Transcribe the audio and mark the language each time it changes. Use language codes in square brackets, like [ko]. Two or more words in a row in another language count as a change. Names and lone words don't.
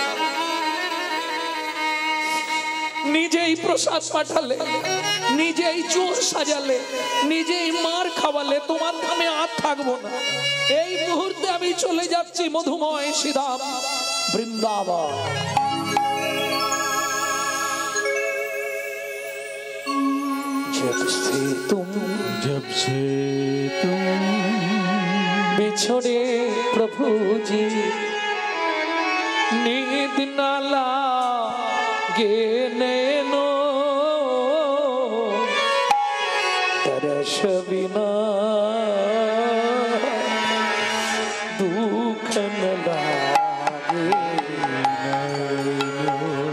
[bn] নিজেই প্রসাদ পাঠালে, নিজেই চোর সাজালে, নিজেই মার খাওয়ালে, তোমার ধামে আর থাকবো না। এই মুহূর্তে আমি চলে যাচ্ছি মধুময় শ্রীধাম বৃন্দাবন। [hi] जब से तुम बिछड़े प्रभु जी नींद न लागे नैनो, तरस बिना दुख न लागे नैनो।